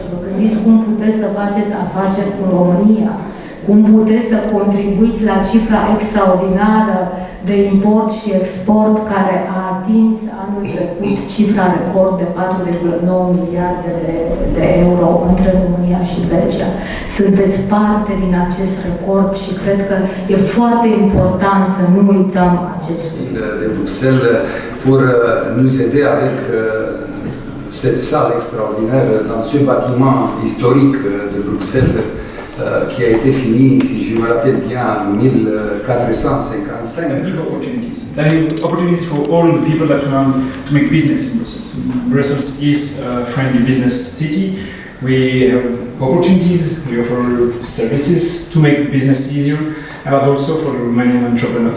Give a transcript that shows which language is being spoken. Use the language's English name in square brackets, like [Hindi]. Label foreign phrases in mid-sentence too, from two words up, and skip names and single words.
[Romanian] Vă gândiți cum puteți să faceți afaceri cu România, cum puteți să contribuiți la cifra extraordinară de import și export care a atins anul trecut cifra record de 4,9 miliarde de euro între România și Belgia. Sunteți parte din acest record și cred că e foarte important să nu uităm acest lucru. [French] De Bruxelles pour nous aider avec cette salle extraordinaire dans ce bâtiment historique de Bruxelles qui a été fini, si je me rappelle bien, en 1455. [English] There are opportunities for all the people that want to make business in Brussels. Brussels is a friendly business city. We have opportunities, we offer services to make business easier, but also for Romanian entrepreneurs.